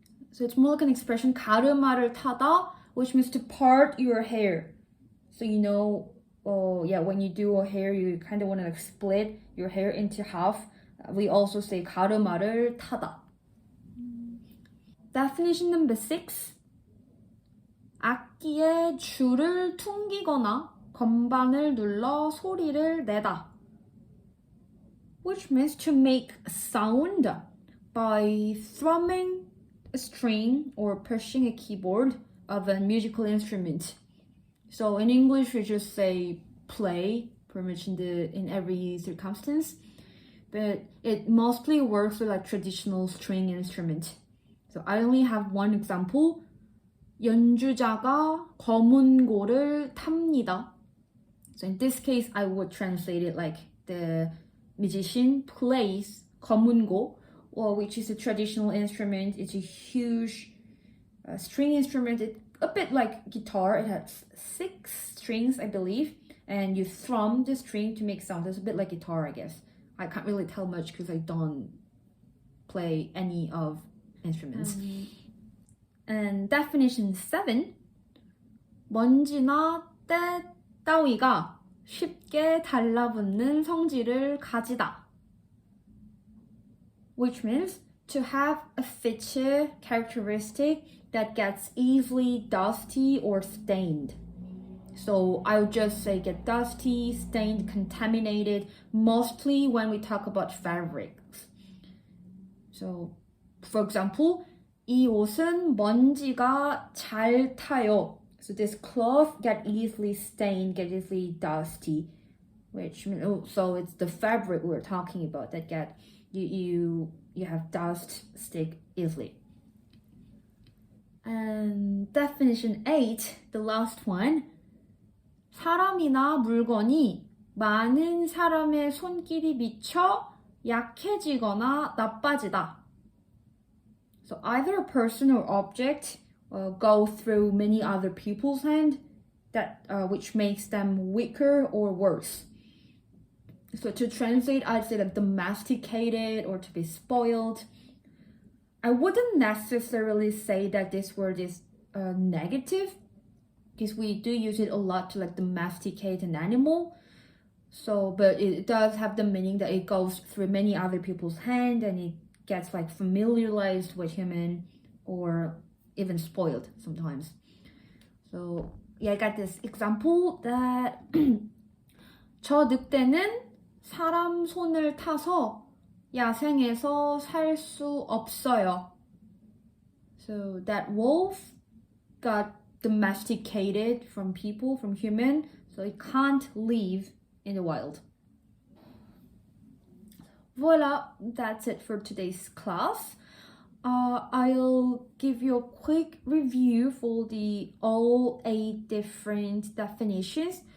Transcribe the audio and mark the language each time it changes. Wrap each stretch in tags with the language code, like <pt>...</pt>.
<en>So it's more like an expression,</en> <ko>가르마를 타다,</ko> <en>which means to part your hair. So you know, when you do a hair, you kind of want to like split your hair into half. We also say</en> <ko>가르마를 타다.</ko> <en>Definition number 6.</en> <ko>악기에 줄을 퉁기거나 건반을 눌러 소리를 내다.</ko> <en>Which means to make a sound by thrumming a string or pushing a keyboard of a musical instrument. So in English we just say play, pretty much in every circumstance. But it mostly works with like traditional string instrument. So I only have one example.</en> <ko>연주자가 거문고를 탑니다.</ko> <en>So in this case, I would translate it like the musician plays 거문고, which is a traditional instrument. It's a huge string instrument. It's a bit like guitar. It has 6 strings, I believe, and you thrum the string to make sound. It's a bit like guitar, I guess. I can't really tell much because I don't play any of instruments. And definition 7.</en> <ko>먼지나 때 따위가 쉽게 달라붙는 성질을 가지다.</ko> <en>Which means to have a feature, characteristic that gets easily dusty or stained. So I would just say get dusty, stained, contaminated, mostly when we talk about fabrics. So, for example,</en> <ko>이 옷은 먼지가 잘 타요.</ko> <en>So this cloth get easily stained, get easily dusty, which means so it's the fabric we're talking about that get you have dust stick easily. And definition 8, the last one.</en> <ko>사람이나 물건이 많은 사람의 손길이 미쳐 약해지거나 나빠지다.</ko> <en>So either a person or object go through many other people's hand, which makes them weaker or worse. So to translate, I'd say like domesticated or to be spoiled. I wouldn't necessarily say that this word is negative, because we do use it a lot to like domesticate an animal. So, but it does have the meaning that it goes through many other people's hand and it gets like familiarized with human or even spoiled sometimes. So yeah, I got this example that</en> <ko>저 늑대는 사람 손을 타서 야생에서 살 수 없어요.</ko> <en>So that wolf got domesticated from people, from human, so it can't live in the wild. Voila, that's it for today's class. I'll give you a quick review for all 8 different definitions.</en>